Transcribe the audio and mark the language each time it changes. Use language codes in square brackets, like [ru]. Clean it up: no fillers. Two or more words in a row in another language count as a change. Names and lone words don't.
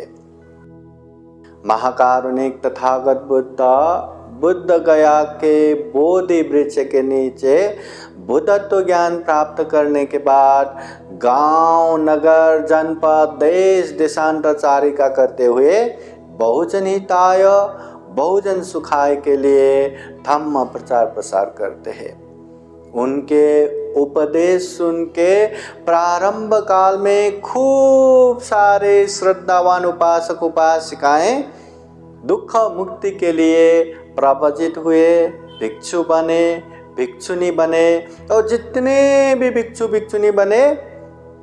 [hi] महाकारुणिक तथागत बुद्ध गया के बोधि वृक्ष के नीचे बुद्धत्व ज्ञान प्राप्त करने के बाद गांव, नगर, जनपद, देश देशांतरचारिका करते हुए [sa] बहुजन हिताय, बहुजन सुखाय [hi] के लिए धम्म प्रचार प्रसार करते हैं। उनके उपदेश सुन के प्रारंभ काल में खूब सारे श्रद्धावान उपासक उपासिकाएं दुख मुक्ति के लिए प्रवचित हुए, भिक्षु बने, भिक्षुनी बने और जितने भी भिक्षु भिक्षुनी बने